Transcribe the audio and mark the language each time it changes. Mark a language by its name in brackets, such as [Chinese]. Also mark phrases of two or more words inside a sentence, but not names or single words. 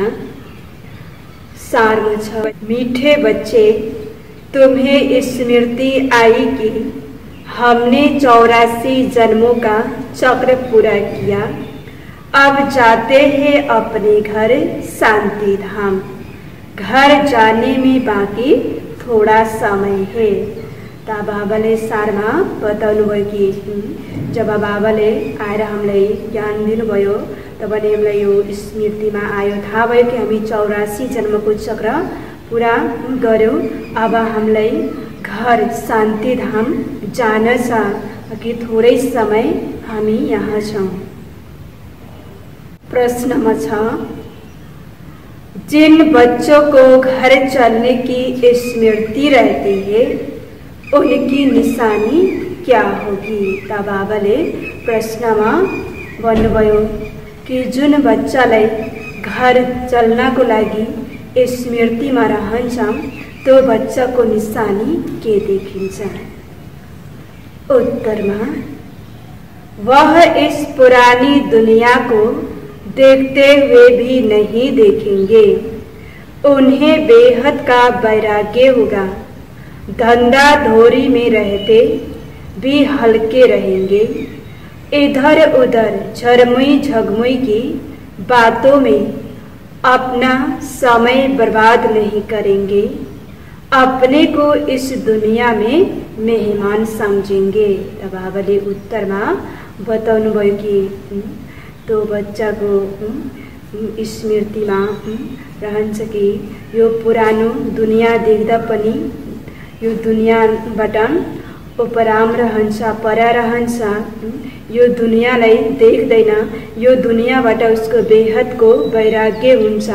[Hindi] सार में छ, मीठे बच्चे, तुम्हें स्मृति आई कि हमने 84 जन्मों का चक्र पूरा किया। अब जाते हैं अपने घर शांति धाम। घर जाने में बाँकी थोड़ा समय है। [Nepali] ता बाबाले सारमा बताउनु भयो कि जब बाबाले आएर हामीलाई ज्ञान दिनुभयो तब हामीलाई यो स्मृतिमा आयो, थाहा भयो कि हामी 84 जन्मको चक्र पूरा गर्यौं। अब हामीलाई घर शान्ति धाम जान छ कि थोरै समय हामी यहाँ छौं। प्रश्नमा छ, [Hindi] जिन बच्चों को घर चलने की स्मृति रहती है उनकी निशानी क्या होगी? [Nepali] ता बाबाले प्रश्नमा भन्नुभयो कि जुन बच्चालाई घर चल्नको लागि स्मृतिमा रहन्छ त्यो बच्चाको निशानी के देखिन्छ? उत्तरमा, [Hindi] वह इस पुरानी दुनिया को देखते हुए भी नहीं देखेंगे। उन्हें बेहद का वैराग्य होगा। धंधा धोरी में रहते भी हल्के रहेंगे। इधर उधर झरमुई झगमुई की बातों में अपना समय बर्बाद नहीं करेंगे। अपने को इस दुनिया में मेहमान समझेंगे। [Nepali] तब बाबाले उत्तरमा बताउनु भयो कि तो बच्चा को स्मृतिमा रहन्छ कि यो पुरानो दुनिया देख्दा पनि यो दुनियाबाट उपराम रहन्छ, परा रहन्छ। यो दुनियालाई देख्दैन, यो दुनियाबाट उसको बेहदको वैराग्य हुन्छ।